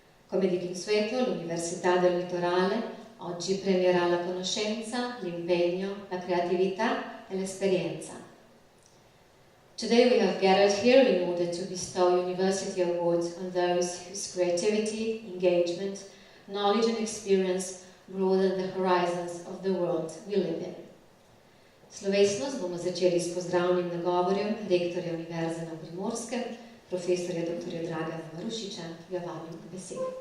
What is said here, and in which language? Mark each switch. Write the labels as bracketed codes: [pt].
[it] Come di consueto, l'Università del Litorale oggi premierà la conoscenza, l'impegno, la creatività e l'esperienza. [en] Today we have gathered here in order to bestow university awards on those whose creativity, engagement, knowledge and experience broaden the horizons of the world we live in. [sl] Slovesnost bomo začeli s pozdravnim nagovorjem rektorja Univerze na Primorskem, profesorja dr. Dragana Marušića, ki ga vabim k besedi.